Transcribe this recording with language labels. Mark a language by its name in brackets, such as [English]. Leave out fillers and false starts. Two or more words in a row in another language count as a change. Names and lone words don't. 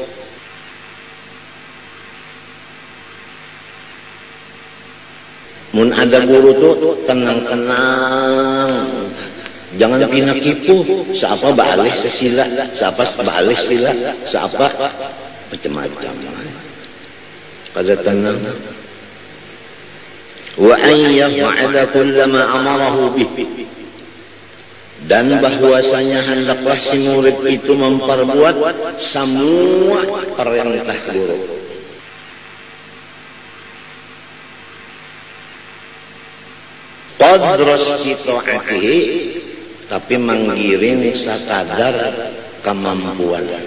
[Banjar] Mun ada guru tuh tenang-tenang. Jangan pinak kipuh, siapa baalih sesila, siapa baalih sila, siapa macam-macam. Kada tenang. [Arabic] وأن يفعل كلما أمره به. [Banjar] Dan bahwasanya hendaklah si murid itu memperbuat semua perintah guru. [Arabic] قدر استطاعته, [Banjar] tapi menggiring sakadar kemampuan.